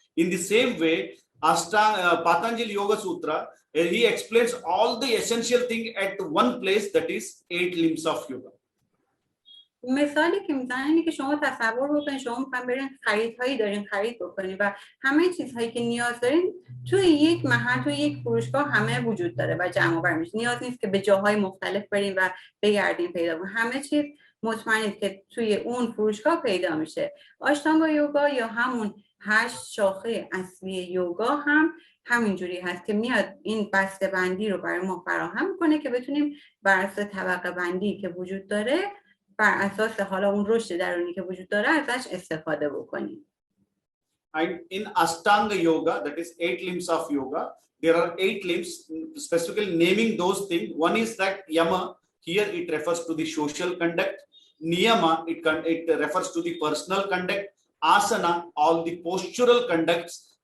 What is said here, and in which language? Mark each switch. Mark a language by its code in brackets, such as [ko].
[en] In the same way, Patanjali Yoga Sutra, he explains all the essential thing at one place, that is 8 limbs of yoga. [fa] مثالی که میزنن اینه که شما تصور بکنید شما میخواین برین خریدهایی دارین خرید بکنید و همه چیزهایی که نیاز دارین توی یک محل، توی یک فروشگاه همه وجود داره و جمع آور میشه. نیاز نیست که به جاهای مختلف برین و بگردین پیدا کنین. همه چیز مطمئنید که توی اون فروشگاه پیدا میشه. آشتانگا یوگا یا همون 8 شاخه اصلی یوگا هم همینجوری هست که میاد این بسته بندی رو برای ما فراهم میکنه که بتونیم بر اساس طبقه بندی که وجود داره، بر اساس حالا اون رشد درونی که وجود داره ازش استفاده بکنیم. [en] And in Ashtanga Yoga, that is 8 limbs of yoga, there are 8 limbs, specifically naming those things. One is that Yama, here it refers to the social conduct. Niyama, it refers to the personal conduct. Asana, all the postural conducts.